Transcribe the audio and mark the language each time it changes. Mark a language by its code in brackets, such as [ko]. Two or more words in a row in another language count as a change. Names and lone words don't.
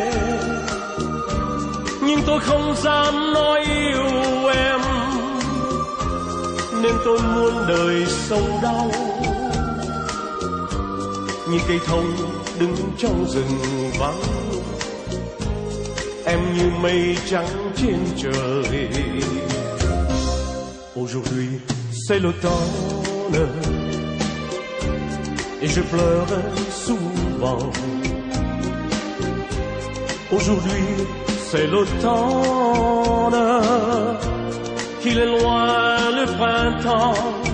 [vi] Nhưng tôi không dám nói yêu em, nên tôi muốn đời sông đau. Như cây thông đứng trong rừng vắng, em như mây trắng trên trời. [fr] Aujourd'hui c'est l'automne et je pleure souvent. Aujourd'hui c'est l'automne, qu'il est loin le printemps.